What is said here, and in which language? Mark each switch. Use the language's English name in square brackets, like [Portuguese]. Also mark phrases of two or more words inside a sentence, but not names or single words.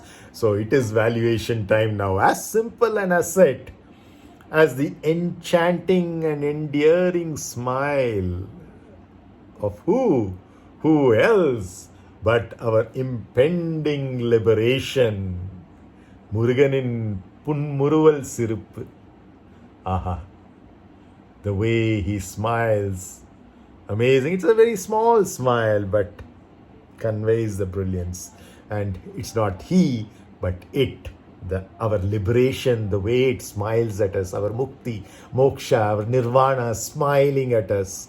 [English] So it is valuation time now. As simple an asset as the enchanting and endearing smile of who else but our impending liberation. [Tamil] முருகனின் புன்முறுவல் சிரிப்பு. [English] Aha. The way he smiles. Amazing. It's a very small smile, but conveys the brilliance. And it's not he, but it. Our liberation, the way it smiles at us, our [Sanskrit] मुक्ति, मोक्ष, [English] our nirvana smiling at us.